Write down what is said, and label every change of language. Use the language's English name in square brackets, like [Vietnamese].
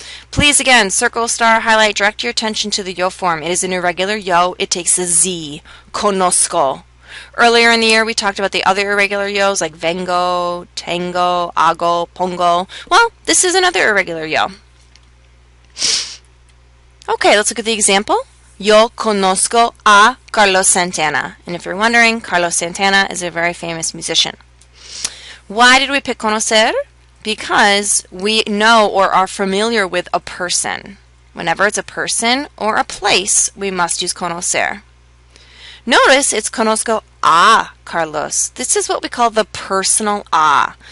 [English] Please again, circle, star, highlight, direct your attention to the yo form. It is an irregular yo. It takes a Z. Conozco. Earlier in the year, we talked about the other irregular yos like vengo, tengo, hago, pongo. Well, this is another irregular yo. Okay, let's look at the example. [Spanish] Yo conozco a Carlos Santana. [English] And if you're wondering, Carlos Santana is a very famous musician. Why did we pick conocer? Because we know or are familiar with a person. Whenever it's a person or a place, we must use conocer. Notice it's [Spanish] conozco a Carlos. [English] This is what we call the personal a.